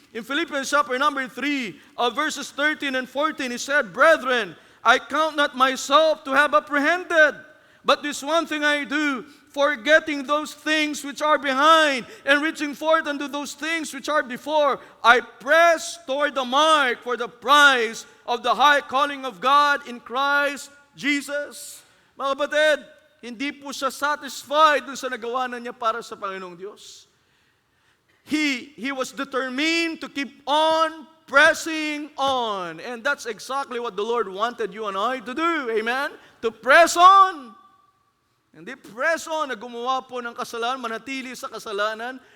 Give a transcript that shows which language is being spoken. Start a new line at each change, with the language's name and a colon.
English: In Philippians chapter number 3, verses 13 and 14, he said, Brethren, I count not myself to have apprehended, but this one thing I do, forgetting those things which are behind, and reaching forth unto those things which are before, I press toward the mark for the prize of the high calling of God in Christ Jesus.
Filipino: Mga kapatid, hindi po siya satisfied dun sa nagawa na niya para sa Panginoong Diyos.
English: He was determined to keep on pressing on. And that's exactly what the Lord wanted you and I to do. Amen? To press on.
Filipino: Hindi press on na gumawa po ng kasalanan, manatili sa kasalanan.